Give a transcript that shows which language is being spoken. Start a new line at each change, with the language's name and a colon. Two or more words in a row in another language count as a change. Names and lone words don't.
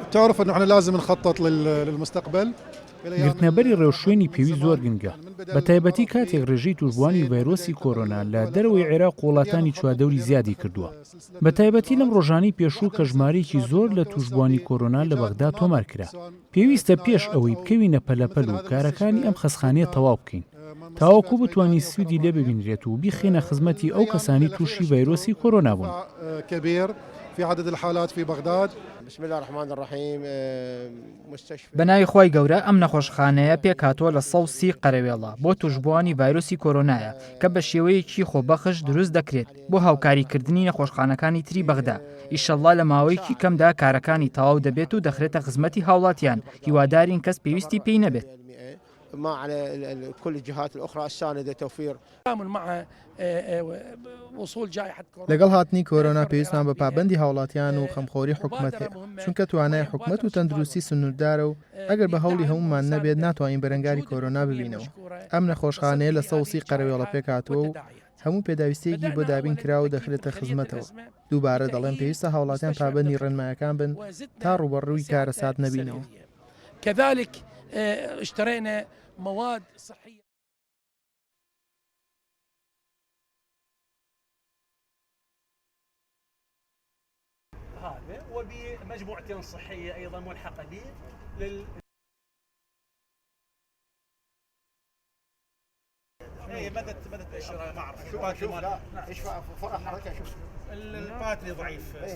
Arabic: تعرف انه احنا لازم نخطط للمستقبل.
Central Kurdish: گرتنەبەری ڕێوشوێنی پێویست زۆر گرنگە بە تایبەتی کاتێک ڕێژەی توشبوانی ڤایرۆسی کۆرۆنا لە دەرەوەی عێراق وڵاتانی چوادەوری زیادی کردووە. بە تایبەتی لەم ڕۆژانەی پێشوو کە ژمارەیەکی زۆر لە توشبوانی کۆرۆنا لە بەغدا تۆمار کرا. پێویستە پێش ئەوەی بکەوینە پەلەپەل و کارەکانی ئەم خەسخانەیە تەواو بکەین. تاوەکو بتوانین سوودی لێ ببینرێت و بیخێنە خزمەتی ئەو کەسانی تووشی ڤایرۆسی کۆرۆنا بوون.
Arabic: في عدد الحالات في بغداد. بسم الله الرحمن الرحيم.
Central Kurdish: بەناوی خۆی گەورە ئەم نەخۆشخانەیە پێکهاتووە لە 130 قەرەوێڵە بۆ توشبوانی ڤایرۆسی کۆرۆنایە کە بە شێوەیەکی خۆبەخش دروست دەکرێت بۆ هاوکاریکردنی نەخۆشخانەکانی تری بەغدا. ئیشەڵڵا لە ماوەیەکی کەمدا کارەکانی تەواو دەبێت و دەخرێتە خزمەتی هاوڵاتیان هیوادارین کەس پێویستی پێی نەبێت.
Arabic: ما على كل الجهات الأخرى الساندة توفير مع وصول جائحة كورونا.
Central Kurdish: لەگەڵ هاتنی کۆرۆنا پێویستمان بە پابەندی هاوڵاتیان و خەمخۆری حکوومەت هەیە چونکە توانای حکوومەت و تەندروستی سنووردارە و ئەگەر بە هەوڵی هەمومان نەبێت ناتوانین بەرەنگاری کۆرۆنا ببینەوە. ئەم نەخۆشخانەیە لە 130 قەرەوێڵە پێکهاتووە و هەموو پێداویستێکی بۆ دابین کرا و دەخرێتە خزمەتەوە. دووبارە دەڵێن پێویستە هاوڵاتیان پابەندی ڕێنمایەکان بن تا ڕوبەڕووی کارە سات نەبینەوە.
Arabic: كذلك اشترينا مواد صحية. هذا وبمجموعتين صحية أيضا ملحقة به اي بدت تأشر ما اعرف شوف لا ايش فرق حركه شوف الباتري ضعيف.